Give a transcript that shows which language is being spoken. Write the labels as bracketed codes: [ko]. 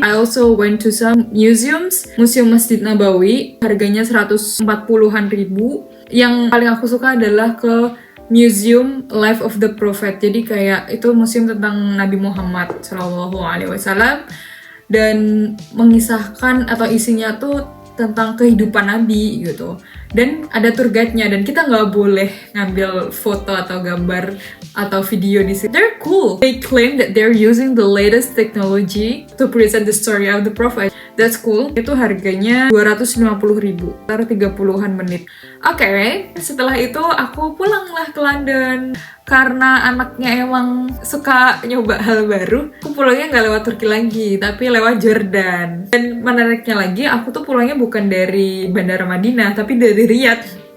[en] I also went to some museums. [id] Museum Masjid Nabawi harganya 140-an ribu. Yang paling aku suka adalah ke Museum Life of the Prophet. Jadi kayak itu museum tentang Nabi Muhammad SAW dan mengisahkan atau isinya tuh tentang kehidupan Nabi gitu. Dan ada tour guide-nya dan kita nggak boleh ngambil foto atau gambar atau video di sini. [en] They're cool. They claim that they're using the latest technology to present the story of the Prophet. That's cool. [id] Itu harganya 250 ribu, sekitar 30-an menit. Oke, setelah itu aku pulanglah ke London. Karena anaknya emang suka nyoba hal baru, aku pulangnya nggak lewat Turki lagi, tapi lewat Jordan. Dan menariknya lagi, aku tuh pulangnya bukan dari Bandara Madinah, tapi dari Riyadh.